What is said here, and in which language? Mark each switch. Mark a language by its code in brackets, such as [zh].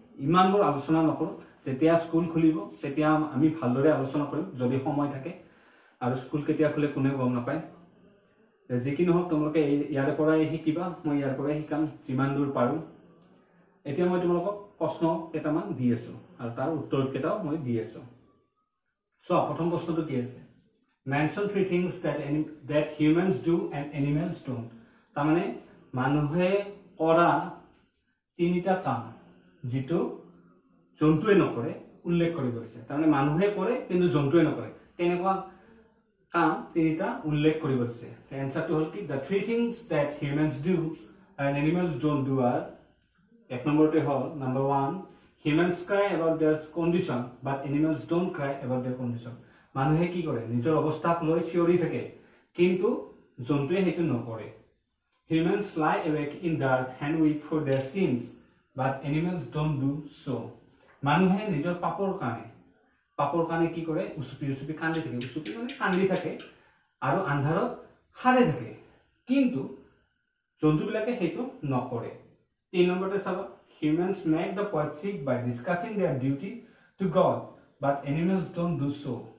[as] ইমানবোৰ আলোচনা নকৰোঁ। যেতিয়া স্কুল খুলিব তেতিয়া আমি ভালদৰে আলোচনা কৰিম, যদি সময় থাকে। আৰু স্কুল কেতিয়া খোলে কোনেও গম নাপায়। যি কি নহওক, তোমালোকে ইয়াৰ পৰাই শিকিবা, মই ইয়াৰ পৰাই শিকাম যিমান দূৰ পাৰোঁ। এতিয়া মই তোমালোকক প্ৰশ্ন কেইটামান দি আছোঁ আৰু তাৰ উত্তৰ কেইটাও মই দি আছোঁ। চোৱা, প্ৰথম প্ৰশ্নটো কি আছে? [en] Mention 3 things that humans do and animals don't. [as] তাৰমানে মানুহে কৰা 3টা কাম যিটো জন্তুৱে নকৰে উল্লেখ কৰিব দিছে। তাৰমানে মানুহে কৰে কিন্তু জন্তুৱে নকৰে, তেনেকুৱা কাম 3টা উল্লেখ কৰিব দিছে। এনসাৰটো হ'ল কি? [en] The 3 things that humans do and animals don't do are, [as] 1 নম্বৰটো হ'ল, [en] number 1, humans cry about their condition but animals don't cry about their condition. [as] মানুহে কি কৰে? নিজৰ অৱস্থাক লৈ চিঞৰি থাকে, কিন্তু জন্তুৱে সেইটো নকৰে। [en] Humans lie awake in dark and weep for their sins but animals don't do so. [as] মানুহে নিজৰ পাপৰ কাৰণে কি কৰে? উচুপি কান্দি থাকে। উচুপি মানে কান্দি থাকে আৰু আন্ধাৰত সাৰে থাকে, কিন্তু জন্তুবিলাকে সেইটো নকৰে। 3 নম্বৰতে চাবা, [en] humans make the poet sick by discussing their duty to God but animals don't do so.